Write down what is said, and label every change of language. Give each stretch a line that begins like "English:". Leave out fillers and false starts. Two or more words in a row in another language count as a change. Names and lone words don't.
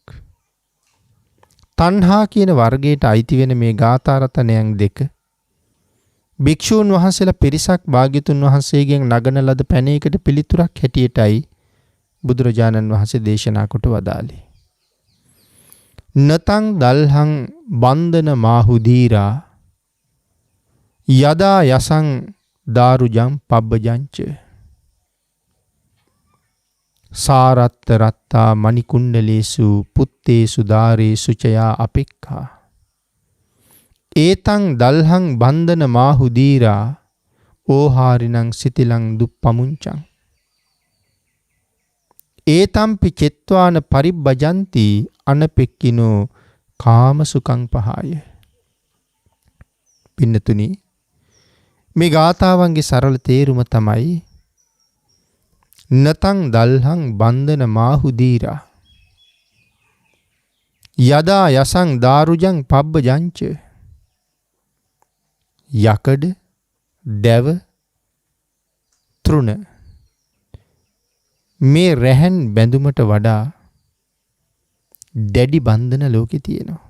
Sinhala: තණ්හා කියන වර්ගයට අයිති වෙන මේ ගාථා රතනයන් දෙක භික්ෂූන් වහන්සේලා පිරිසක් භාග්‍යතුන් වහන්සේගෙන් නගන ලද පැනයකට පිළිතුරක් හැටියටයි බුදුරජාණන් වහන්සේ දේශනා කොට වදාළේ.
Pali: නතං දල්හං බන්ධන මාහුදීරා යදා යසං දාරුජං පබ්බජංච සාරත්ත රත්තා මණිකුණ්ඩලේසු පුත්තේසු දාරේසු චයා අපෙක්ඛා ඒතං දල්හං බන්ධන මාහුදීරා ඕහාරිනං සිතිලං දුප්පමුංචං ඒතම්පි චෙත්වාන පරිබ්බජන්ති අනපෙක්කිනෝ කාමසුකං පහාය.
Sinhala: පින්නතුනි, මේ ගාථාවන්ගේ සරල තේරුම තමයි
Pali: නතං දල්හං බන්ධන මාහුදීරා යදා යසං දාරුජං පබ්බජංච
Sinhala: යකඩ දැව තෘණ මේ රැහන් බැඳුමට වඩා දැඩි බන්ධන ලෝකේ තියෙනවා.